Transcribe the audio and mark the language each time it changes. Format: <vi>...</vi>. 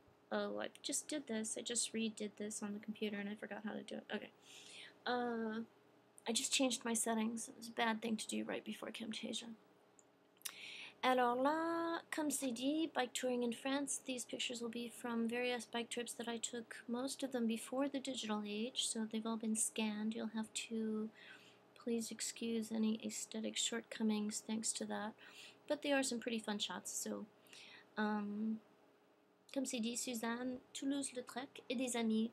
<en>Oh, I just did this. I just redid this on the computer and I forgot how to do it. Okay. I just changed my settings. It was a bad thing to do right before Camtasia.</en> <fr>Alors là, comme c'est dit,</fr> <en>bike touring in France. These pictures will be from various bike trips that I took, most of them before the digital age, so they've all been scanned. You'll have to please excuse any aesthetic shortcomings thanks to that. But they are some pretty fun shots, so...</en> <fr>comme c'est dit, Suzanne, Toulouse-Lautrec et des amis.</fr>